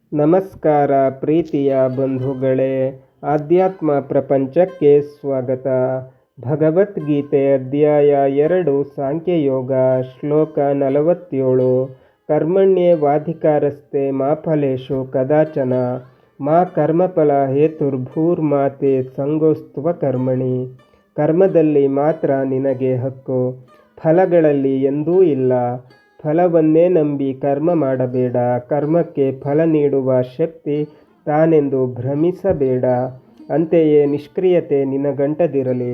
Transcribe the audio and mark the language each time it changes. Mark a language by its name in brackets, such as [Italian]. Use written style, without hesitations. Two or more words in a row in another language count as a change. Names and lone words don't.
[Kannada] ನಮಸ್ಕಾರ ಪ್ರೀತಿಯ ಬಂಧುಗಳೇ, ಆಧ್ಯಾತ್ಮ ಪ್ರಪಂಚಕ್ಕೆ ಸ್ವಾಗತ. ಭಗವದ್ಗೀತೆ ಅಧ್ಯಾಯ 2 ಸಾಂಖ್ಯಯೋಗ ಶ್ಲೋಕ 47. [Sanskrit] ಕರ್ಮಣ್ಯೇವಾಧಿಕಾರಸ್ತೆ ಮಾ ಫಲೇಷು ಕದಾಚನ ಮಾ ಕರ್ಮಫಲ ಹೇತುರ್ಭೂರ್ಮಾತೆ ಸಂಗೋಸ್ತ್ವ ಕರ್ಮಣಿ. [Kannada] ಕರ್ಮದಲ್ಲಿ ಮಾತ್ರ ನಿನಗೆ ಹಕ್ಕು, ಫಲಗಳಲ್ಲಿ ಎಂದೂ ಇಲ್ಲ. ಫಲವನ್ನೇ ನಂಬಿ ಕರ್ಮ ಮಾಡಬೇಡ. ಕರ್ಮಕ್ಕೆ ಫಲ ನೀಡುವ ಶಕ್ತಿ ತಾನೆಂದು ಭ್ರಮಿಸಬೇಡ. ಅಂತೆಯೇ ನಿಷ್ಕ್ರಿಯತೆ ನಿನಗಂಟದಿರಲಿ.